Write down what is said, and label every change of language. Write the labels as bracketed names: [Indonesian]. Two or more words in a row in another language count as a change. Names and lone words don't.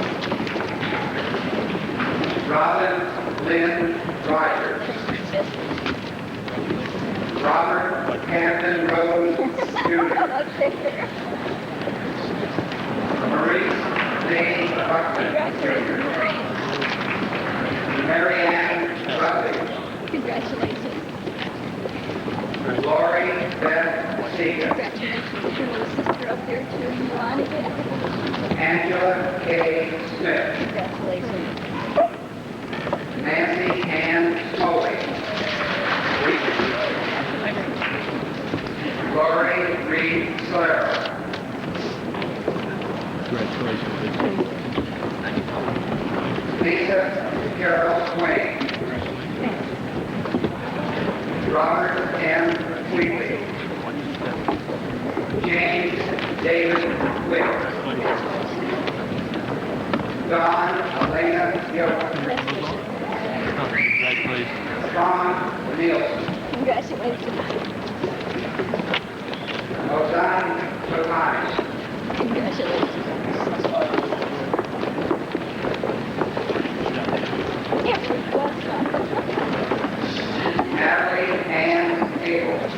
[English] Robin Lynn Rogers. Robert Hampton Rose Jr. Maurice Lee Buckman Jr. Mary Ann Rutledge. Congratulations. Lori Beth Seeger. Congratulations. Your little sister up there too. You on again? Angela K. Smith. Congratulations. Nancy Ann Smoley. Lori Reed Solero. Lisa Carol Swain. Robert M. Wheatley. James David Wick. Don Elena Yoder. Ron Nielsen. Congratulations. Ozan Sotani. Congratulations. Natalie Ann Abel.